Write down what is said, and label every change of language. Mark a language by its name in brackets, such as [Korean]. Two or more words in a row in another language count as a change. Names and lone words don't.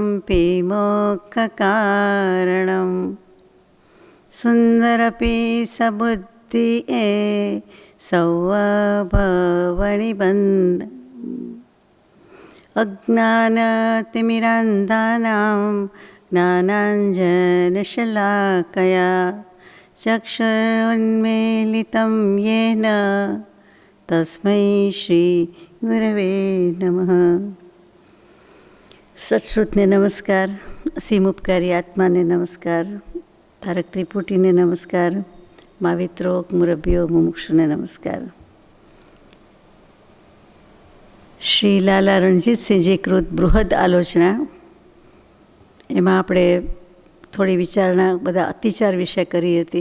[Sanskrit] विमोक्षकारणं सुन्दरपि सबुद्धिये सौवभवनिबन्ध अज्ञानतिमिरान्धानां ज्ञानाञ्जनशलाकया चक्षुरुन्मीलितं येन तस्मै श्रीगुरवे नमः। [Gujarati] સત્શ્રુતને નમસ્કાર, અસીમ ઉપકારી આત્માને નમસ્કાર, તારક ત્રિપુટીને નમસ્કાર, માવિત્રો મુરબ્બીઓ મુમુક્ષુને નમસ્કાર. શ્રી લાલા રણજીતસિંહજી કૃત બૃહદ આલોચના, એમાં આપણે થોડી વિચારણા બધા અતિચાર વિશે કરી હતી.